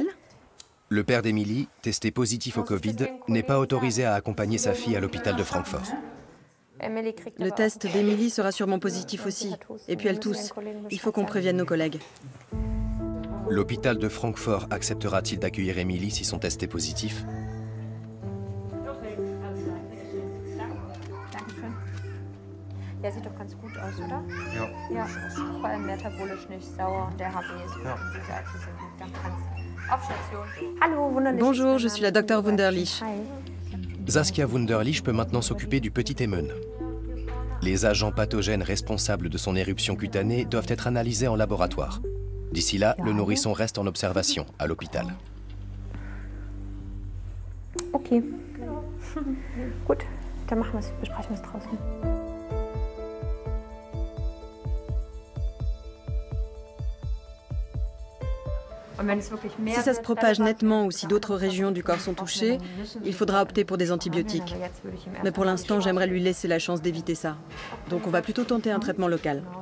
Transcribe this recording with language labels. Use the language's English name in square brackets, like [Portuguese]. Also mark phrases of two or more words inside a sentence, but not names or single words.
[French] Le père d'Émilie, testé positif au Covid, n'est pas autorisé à accompagner sa fille à l'hôpital de Francfort. Le test d'Émilie sera sûrement positif aussi. Et puis elle tousse. Il faut qu'on prévienne nos collègues. L'hôpital de Francfort acceptera-t-il d'accueillir Émilie si son test est positif? [German] Der sieht doch ganz gut aus, oder? Ja. Ja, vor allem metabolisch nicht sauer und der HB ist gut. Dann kannst auf Station. Hallo, Wunderlich. [French] Bonjour, je suis la docteure Wunderlich. Saskia Wunderlich peut maintenant s'occuper du petit Emen. Les agents pathogènes responsables de son éruption cutanée doivent être analysés en laboratoire. D'ici là, le nourrisson reste en observation à l'hôpital. Okay. [German] Gut, dann besprechen wir es draußen. [French] Si ça se propage nettement ou si d'autres régions du corps sont touchées, il faudra opter pour des antibiotiques. Mais pour l'instant, j'aimerais lui laisser la chance d'éviter ça. Donc on va plutôt tenter un traitement local.